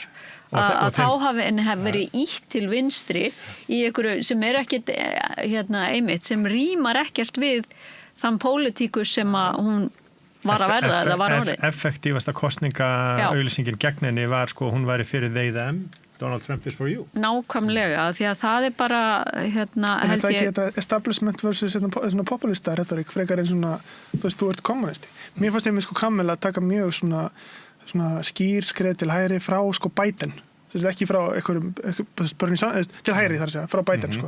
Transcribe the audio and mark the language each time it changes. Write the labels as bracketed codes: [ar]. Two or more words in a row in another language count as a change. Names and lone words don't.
[is] Að þá hafi verið ítt til vinstri í einhverju sem ekkert einmitt, sem rímar ekkert við þann pólitíkus sem að hún var að verða eða var orðið. Effektífasta kosningaauglýsingin gegn henni var sko hún væri fyrir [en] they them, Donald Trump is for you. [is] Nákvæmlega, því að það er bara held ég... Það ekki þetta [en] establishment versus [is] populista retorik frekar en svona, þú ert kommunisti. Mér fannst ég með sko Kamala að taka mjög svona skýr skref til hægri frá sko Biden. Ekki frá til hægri þar að segja, frá Biden sko.